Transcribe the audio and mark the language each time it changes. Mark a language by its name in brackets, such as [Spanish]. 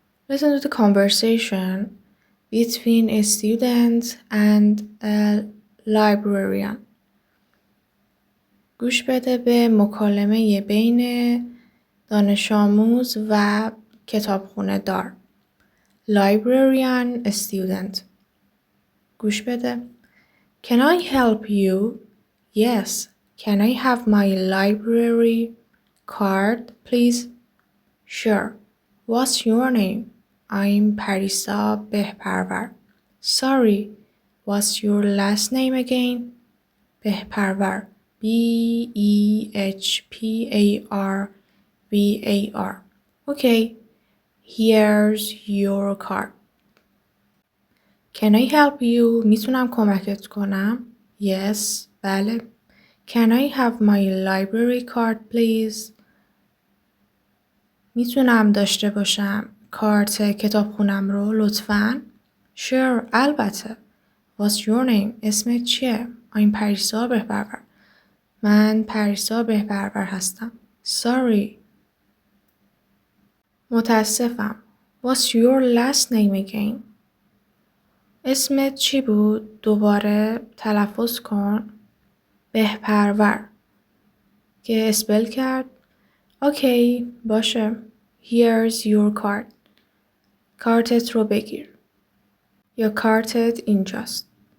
[English] Listen to the conversation between a student and a librarian. [Persian] گوش بده به مکالمه بین دانش آموز و کتابخونه دار. Librarian student. گوش بده. [English] Can I help you? Yes. Can I have my library card, please? Sure. What's your name? I'm Parisa Behparvar. Sorry. What's your last name again? Behparvar. Behparvar. Okay. Here's your card. Can I help you? [Persian] میتونم کمکت کنم؟ [English] Yes. [Persian] بله. [English] Can I have my library card please? [Persian] میتونم داشته باشم کارت کتابخونم رو لطفاً؟ [English] Sure. [Persian] البته. [English] What's your name? [Persian] اسمت چیه؟ [English] I'm پریسا بهبرور. [Persian] من پریسا بهبرور هستم. [English] Sorry. [Persian] متاسفم. [English] What's your last name again? [Persian] اسمت چی بود؟ دوباره تلفظ کن. بهپرور. که اسپل کرد. اوکی باشه. [English] Here's your card. [Persian] کارتت رو بگیر. یا کارتت اینجاست.